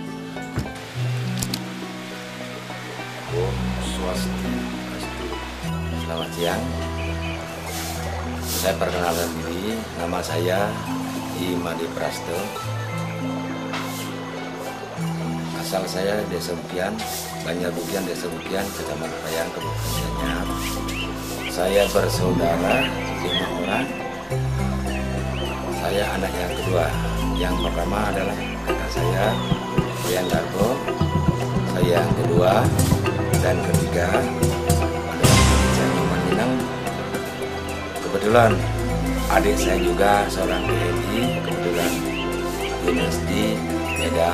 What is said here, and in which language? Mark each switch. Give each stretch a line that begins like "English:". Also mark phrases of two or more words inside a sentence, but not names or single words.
Sanskrit: Om Swastiastu.
Indonesian: Selamat siang. Saya perkenalkan diri, nama saya Imadi Prasto. Asal saya Desa Bukian, Banjar Bukian, Desa Bukian, Kecamatan Payang, Kabupaten Gianyar. Saya bersaudara 5 orang. Saya anak yang kedua. Yang pertama adalah kakak saya, Iwayan Garbo. Saya yang kedua dan ketiga adalah saya Maman Minang. Kebetulan adik saya juga seorang TNI, kebetulan dinas di Medan.